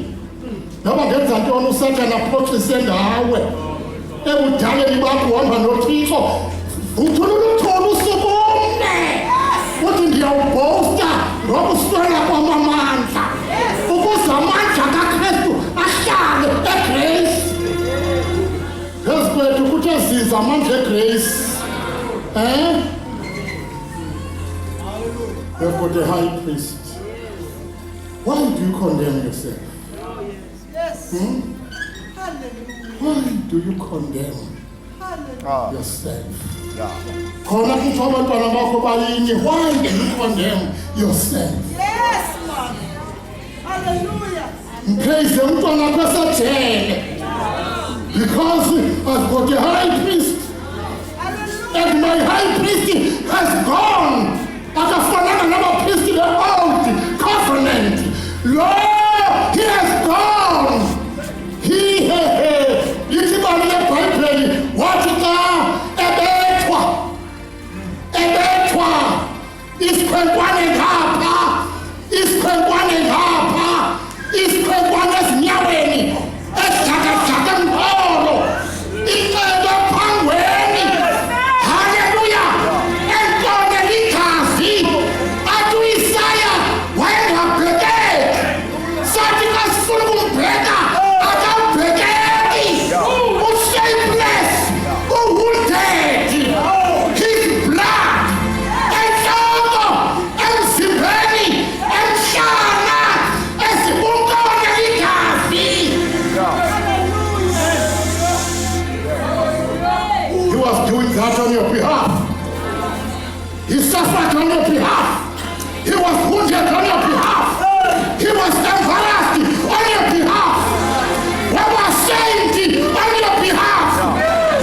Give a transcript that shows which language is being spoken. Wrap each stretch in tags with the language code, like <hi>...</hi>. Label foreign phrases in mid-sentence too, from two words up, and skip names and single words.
<xh>Noba ngenza ntoni uSathane aphoxise ngawe ebudaleni bakho uhamba noThixo, uthulula uthole usukume uthi ndiyawubhosta ngokuswela kwam amandla, ukuze amandla kaKristu ahlale egrace. Phezu kwethu kuthe ziza amandla egrace.</xh> <en>We've got a high priest. Why do you condemn yourself? Why do you condemn yourself?</en> <xh>Khona kuthi abantwana bakho bayinye.</xh> <en>Why do you condemn yourself? Yes, Lord. Hallelujah.</en> <xh>Praise umntwana wakho esejele.</xh> <en>Because I've got a high priest. And my high priest has gone.</en> <xh>Akafanana nabapristi be-</xh> <en>old covenant. Lord, he has gone.</en> <xh>Lithi ibali leBhayibheli wathi xa ebethwa isikhwenkwane ngapha, isikhwenkwane ngapha, isikhwenkwane ezinyaweni, esidakadaka empholo, icebo ephangweni, haleluya, entone ligazi, athi uIsaya wayengabhekeki, sathi xa sifuna ukumbheka akambhekeki, ushapeless, uwounded,</xh> <en>his blood,</en> <xh>entloko, emzimbeni, emhlana, esibunkone ligazi.</xh> <en>He was doing that on your behalf. He suffered on your behalf. He was wounded on your behalf. He was embarrassed on your behalf. We were ashamed on your behalf.</en>